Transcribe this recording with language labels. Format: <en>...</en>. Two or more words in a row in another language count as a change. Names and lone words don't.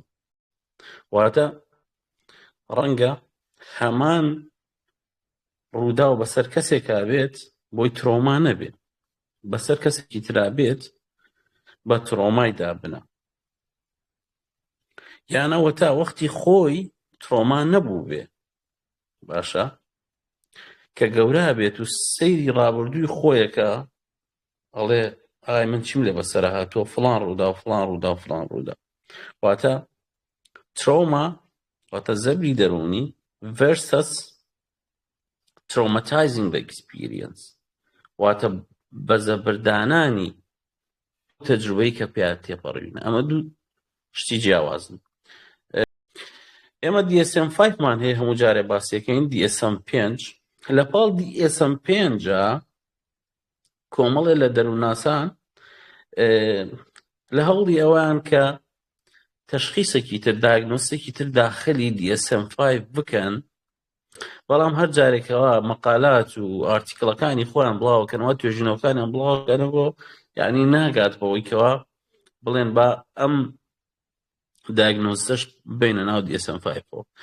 <ckb>واتە ڕەنگە هەمان ڕوودا و بەسەر کەسێکا بێت بۆی ترۆما نەبێت، بەسەر کەسێکی ترا بێت بە ترۆمای دابنە، یانەوە تا وەختی خۆی ترۆما نەبوو بێ. باشە کە گەورە بێت و سەیری ڕابردووی خۆیەکە ئەڵێ ئای من چیم لێ بەسەرە هاتووە، فڵان ڕوودا و فڵان ڕوودا و فڵان ڕوودا. واتە ترۆما واتە زەبری دەرونی</ckb> <en>versus traumatizing the experience،</en> <ckb>واتە بە زەبردانانی تەجروبەی کە پێیان تێپەڕێنە. ئەمە دوو شتی جیاوازن. ئێمە DSM-5 مان هەیە، هەموو جارێ باسیەکەین DSM-5. لە پاڵ DSM-5 کۆمەڵێ لە دەروونناسان لە هەوڵی ئەوان کە تەشخیصێکی تر، داگنۆستێکی تر داخلی DSM-5 بکەن، بەڵام هەر جارێکەوە مەقالات و ئارتیکڵەکانی خۆیان بڵاوکەنەوە، توێژینەوەکانیان بڵاوکەنەوە، یعنی ناگات بەوەی کەوا بڵێن با ئەم داگنۆستەش بینە ناو DSM-5.</ckb>